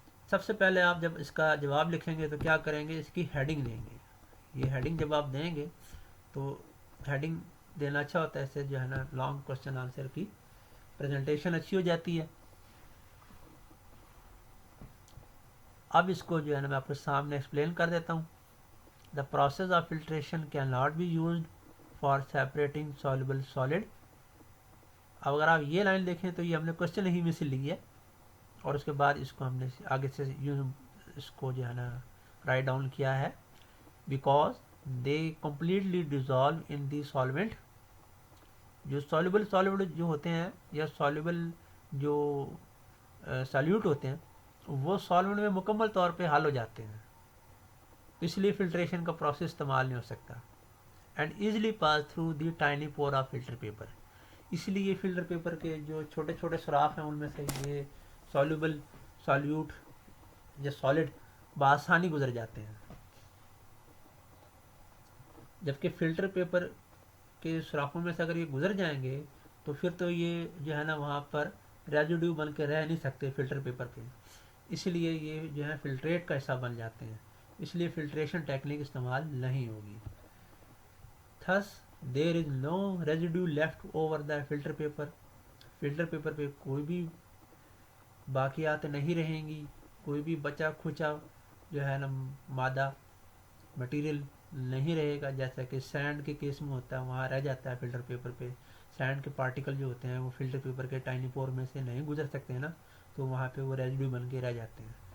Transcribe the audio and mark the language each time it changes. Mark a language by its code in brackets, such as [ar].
[ur] سب سے پہلے آپ جب اس کا جواب لکھیں گے تو کیا کریں گے, اس کی ہیڈنگ دیں گے. یہ ہیڈنگ جب آپ دیں گے تو ہیڈنگ دینا اچھا ہوتا ہے, اس سے جو ہے نا لانگ کوشچن آنسر کی پریزنٹیشن اچھی ہو جاتی ہے. اب اس کو جو ہے نا میں آپ کے سامنے ایکسپلین کر دیتا ہوں. [en] The process of filtration can not be used for separating soluble solid. [ur] اب اگر آپ یہ لائن دیکھیں تو یہ ہم نے کوشچن ہی میں سے لی ہے, اور اس کے بعد اس کو ہم نے آگے سے اس کو جو ہے نا رائٹ ڈاؤن کیا ہے. [en] Because they completely dissolve in the solvent. [ur] جو سالوبل سالوڈ جو ہوتے ہیں یا سالوبل جو سالوٹ ہوتے ہیں وہ سالوینٹ میں مکمل طور پہ حل ہو جاتے ہیں, اس لیے فلٹریشن کا پروسیس استعمال نہیں ہو سکتا. [en] And easily pass through the tiny pore of filter paper. [ur] اس لیے فلٹر پیپر کے جو چھوٹے چھوٹے سوراخ ہیں ان میں سے یہ سالوبل سالوٹ یا سالڈ بآسانی گزر جاتے ہیں. جبکہ فلٹر پیپر کے سوراخوں میں سے اگر یہ گزر جائیں گے تو پھر تو یہ جو ہے نا وہاں پر ریزیڈیو بن کے رہ نہیں سکتے فلٹر پیپر پہ, اس لیے یہ جو ہے فلٹریٹ کا حصہ بن جاتے ہیں, اس لیے فلٹریشن ٹیکنیک استعمال نہیں ہوگی. [en] Thus there is no residue left over the filter paper. [ur] Filter paper پہ کوئی بھی باقیات نہیں رہیں گی, کوئی بھی بچا کھچا جو ہے نا مادہ مٹیریل نہیں رہے گا, جیسا کہ سینڈ کے کیس میں ہوتا ہے وہاں رہ جاتا ہے فلٹر پیپر پہ. سینڈ کے پارٹیکل جو ہوتے ہیں وہ فلٹر پیپر کے ٹائنی پور میں سے نہیں گزر سکتے ہیں نا, تو وہاں پہ وہ ریزیڈیو بن کے رہ جاتے ہیں.